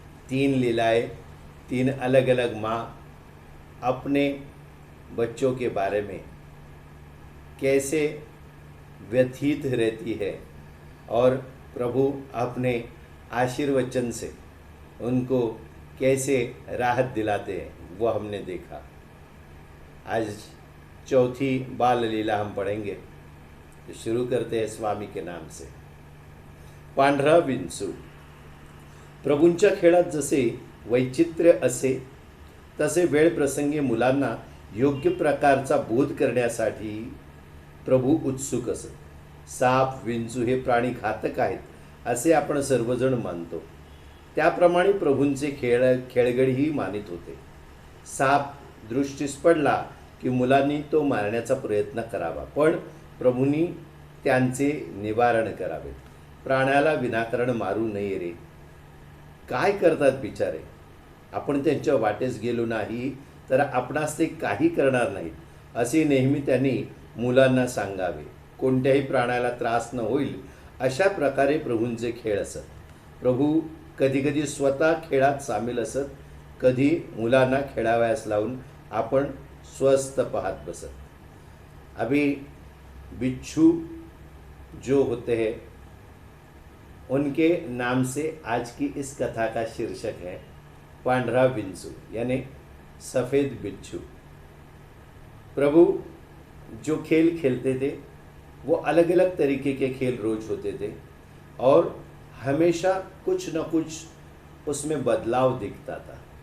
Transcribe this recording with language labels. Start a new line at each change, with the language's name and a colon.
Hindi: 3 लीलाएं, 3 अलग अलग माँ अपने बच्चों के बारे में कैसे व्यथित रहती है और प्रभु अपने आशीर्वचन से उनको कैसे राहत दिलाते हैं, वो हमने देखा। आज चौथी बाल लीला हम पढ़ेंगे। तो शुरू करते हैं स्वामी के नाम से।
Marathi: पांढरा विंचू। प्रभूंच्या खेळात जसे वैचित्र्य असे तसे वेळ प्रसंगी मुलांना योग्य प्रकारचा बोध करण्यासाठी प्रभू उत्सुक असत। साप, विंचू हे प्राणी घातक आहेत असे आपण सर्वजण मानतो। त्याप्रमाणे प्रभूंचे खेळगडही मानित होते। साप दृष्टीस पडला की मुलांनी तो मारण्याचा प्रयत्न करावा, पण प्रभूंनी त्यांचे निवारण करावे। प्राण्याला विनाकारण मारू नये रे, काय करतात बिचारे, आपण त्यांच्या वाटेस गेलो नाही तर आपणास ते काही करणार नाहीत असे नेहमी त्यांनी मुलांना सांगावे. कोणत्याही प्राण्याला त्रास न होईल अशा प्रकारे प्रभूंचे खेळ असत. प्रभू कधीकधी स्वतः खेळात सामील असत, कधी मुलांना खेळावयास लावून आपण स्वस्थ पाहत बसत.
Hindi: अभी बिच्छू जो होते हैं उनके नाम से आज की इस कथा का शीर्षक है
Marathi: पांढरा विंचू
Hindi: यानी सफ़ेद बिच्छू. प्रभु जो खेल खेलते थे वो अलग अलग तरीके के खेल रोज होते थे और हमेशा कुछ न कुछ उसमें बदलाव दिखता था.